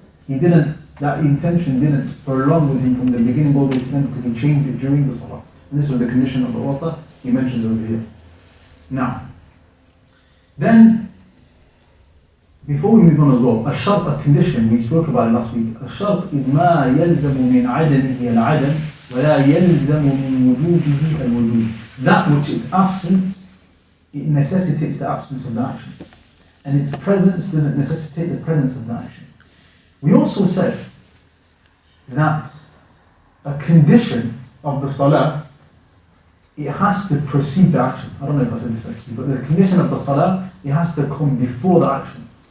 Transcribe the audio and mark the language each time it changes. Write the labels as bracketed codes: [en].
[en] That intention didn't prolong with him from the beginning all the way to the end, because he changed it during the salah. And this was the condition of the author he mentions over here. Now, then, before we move on as well, a shart, a condition, we spoke about it last week. A shart is [ar] ما يلزم من عدمه العدم ولا يلزم من وجوده الوجود. [en] That which its absence, it necessitates the absence of the action. And its presence doesn't necessitate the presence of the action. We also said that a condition of the salah it has to precede the action. I don't know if I said this actually, but the condition of the salah, it has to come before the action.